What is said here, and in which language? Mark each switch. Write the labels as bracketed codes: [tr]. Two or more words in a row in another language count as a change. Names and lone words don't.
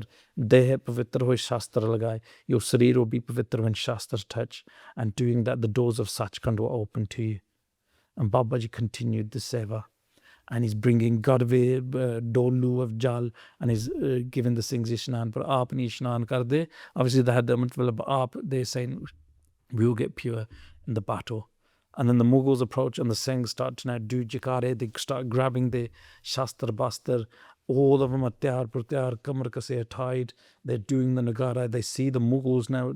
[pa] Deh pavitr hoy Shastra lagai. [en] Your sarir will be pavitr when Shastras touch. And doing that, the doors of Sachkhand will open to you. And Babaji continued the seva. And he's bringing Gadve, Dolu of Jal, and he's giving the Singhs Ishnan. [pa] But aap ni Ishnan kar de. [en] Obviously, they had the Amrit Vela, but aap, they're saying, We will get pure in the battle. And then the Mughals approach and the Singhs start to now do jikare. They start grabbing the [pa] shastra bastar. [en] All of them are [pa] tyar pratyar, kamar kase [en] tied. They're doing the nagara. They see the Mughals now.